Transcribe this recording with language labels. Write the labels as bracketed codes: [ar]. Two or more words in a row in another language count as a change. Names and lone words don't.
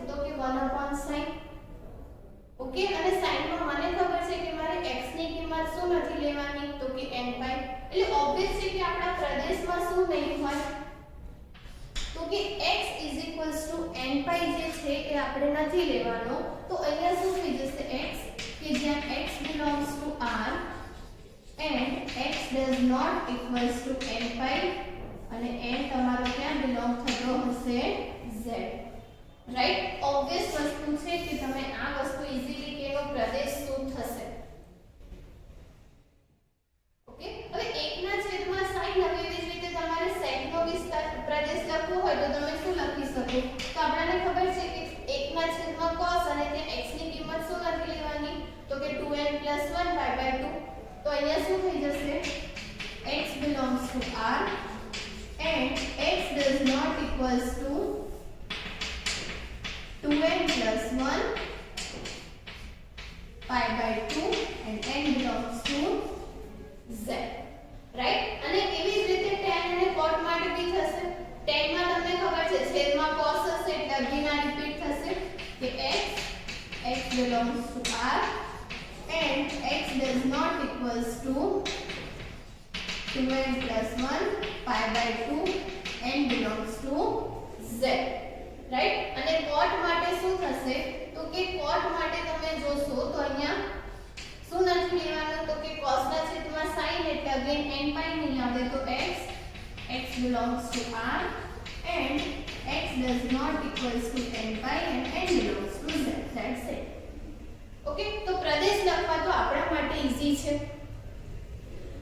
[gu] તો કે 1/sin. ઓકે, અને sin માં મને ખબર છે કે મારે x ની કિંમત શું નથી લેવાની? તો કે nπ. એટલે ઓબ્વિયસ છે કે આપણા પ્રદેશમાં શું નહીં હોય? તો કે x nπ જે છે એ આપણે નથી લેવાનો, તો અહીંયા શું થઈ જશે? x કે જ્યાં x [en] belongs to r and x does not equals to nπ, [gu] અને n તમારો ક્યાં બિલોંગ થતો હશે? z, રાઈટ? ઓબ્વિયસ વસ્તુ છે કે તમે આ વસ્તુ ઈઝીલી કેનો પ્રદેશ શું થશે. ઓકે, હવે 1/sin, હવે એવી જ રીતે તમારે sec નો વિસ્તાર પ્રદેશ લખવો હોય તો તમે શું લખી શકો? તો આપણને ખબર છે કે 1/cos અને ત્યાં x ની કિંમત શું નથી લેવાની? તો કે 2n + 1/2. તો અહીંયા શું થઈ જશે? [en] x belongs to r and x does not equals to 2n + 1/2 and n belongs to z, right? [gu] અને એવી જ રીતે tan અને cot માટે બી થશે. tan માં તમને ખબર છે છેદમાં cos હશે એટલે અગેન આ રિપીટ થશે કે [en] x belongs to r and x does not equals to 2n + 1/2 n belongs to z, right? [gu] અને cot માટે શું થશે? તો કે cot માટે તમે જોશો તો અહીંયા શું નથી લેવાનું? તો કે cos ના છેદમાં sin એટલે અગેન nπ નહીં આવે, તો [en] x belongs to r and x does not equals to nπ and n belongs to z. That's it. [gu] ઓકે, તો પ્રદેશ લખવા તો આપણા માટે ઈઝી છે.